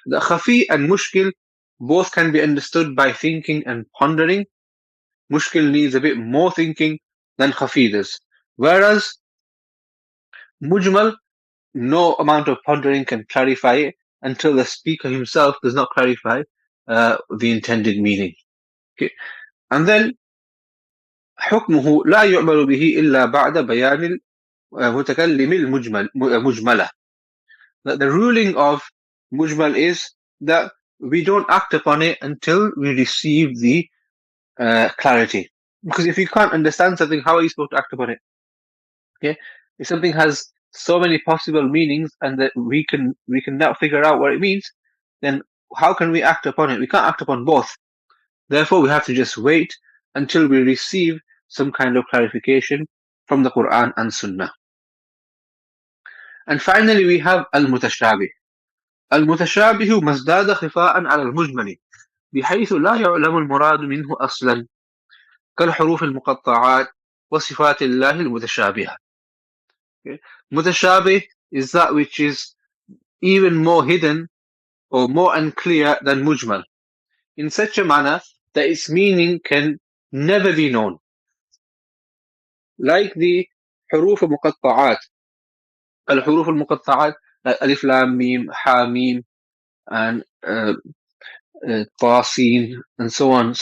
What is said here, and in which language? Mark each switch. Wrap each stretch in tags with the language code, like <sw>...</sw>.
<en>The khafi and mushkil both can be understood by thinking and pondering. Mushkil needs a bit more thinking than khafi does. Whereas mujmal, no amount of pondering can clarify it until the speaker himself does not clarify the intended meaning. Okay? And then</en> <ar>حكمه لا يعمل به إلا بعد بيان المتكلم مجملة.</ar> <en>That the ruling of mujmal is that we don't act upon it until we receive the clarity. Because if you can't understand something, how are you supposed to act upon it? Okay, if something has so many possible meanings and that we can now figure out what it means, then how can we act upon it? We can't act upon both. Therefore, we have to just wait until we receive some kind of clarification from the Quran and Sunnah. And finally, we have al-mutashabih.</en> <ar>المتشابه ما ازداد خفاء على المجمل بحيث لا يعلم المراد منه أصلا كالحروف المقطعات وصفات الله المتشابهة.</ar> <en>Okay. Mutashabih is that which is even more hidden or more unclear than mujmal, in such a manner that its meaning can never be known. Like the حروف المقطعات, الحروف المقطعات like alif lam mim, ha mim, and tasin, and so on.</en>